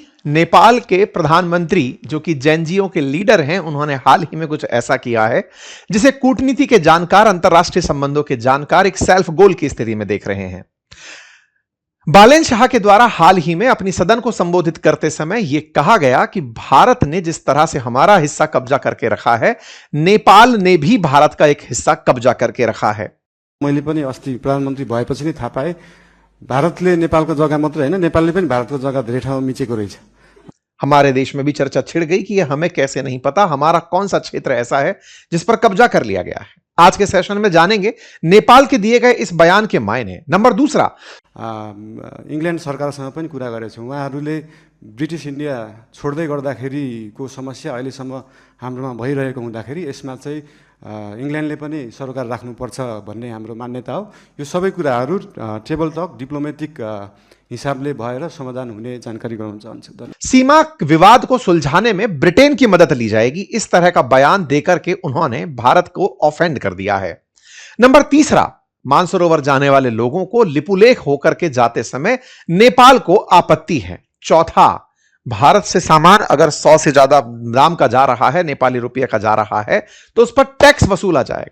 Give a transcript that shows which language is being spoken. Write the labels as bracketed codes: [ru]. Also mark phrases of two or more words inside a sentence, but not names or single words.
[hi] नेपाल के प्रधानमंत्री जो कि जैनजियों के लीडर हैं, उन्होंने हाल ही में कुछ ऐसा किया है जिसे कूटनीति के जानकार, अंतरराष्ट्रीय संबंधों के जानकार एक [en] self goal [hi] की स्थिति में देख रहे हैं। बालेन शाह के द्वारा हाल ही में अपनी सदन को संबोधित करते समय यह कहा गया कि भारत ने जिस तरह से हमारा हिस्सा कब्जा करके रखा है, नेपाल ने भी भारत का एक हिस्सा कब्जा करके रखा है। [ne] मैले पनि अस्ति प्रधानमन्त्री भएपछि नै थाहा पाएँ भारतले नेपालको जग्गा मात्र हैन, नेपालले पनि भारतको जग्गा धेरै ठाउँमा मिचेको रहेछ। [hi] हमारे देश में भी चर्चा छिड़ गई कि यह हमें कैसे नहीं पता, हमारा कौन सा क्षेत्र ऐसा है जिस पर कब्जा कर लिया गया है। आज के सेशन में जानेंगे नेपाल के दिए गए इस बयान के मायने। नंबर दूसरा, [ne] इंग्ल्यान्ड सरकारसँग पनि कुरा गरेको छु। उहाँहरूले ब्रिटिस इन्डिया छोड्दै गर्दाखेरिको समस्या अहिलेसम्म हाम्रोमा भइरहेको हुँदाखेरि यसमा चाहिँ इंग्ल्यान्डले पनि सरकार राख्नुपर्छ भन्ने हाम्रो मान्यता हो। यो सबै कुराहरू [en] table talk diplomatic [ne] हिसाबले भएर समाधान हुने जानकारी गराउन चाहन्छु। [hi] सीमा विवाद को सुलझाने में ब्रिटेन की मदद ली जाएगी, इस तरह का बयान देकर के उन्होंने भारत को ऑफेंड कर दिया है। नंबर तीसरा, मानसरोवर जाने वाले लोगों को लिपुलेख होकर के जाते समय नेपाल को आपत्ति है। चौथा, भारत से सामान अगर 100 से ज्यादा दाम का जा रहा है, नेपाली रुपये का जा रहा है, तो उस पर टैक्स वसूला जाएगा।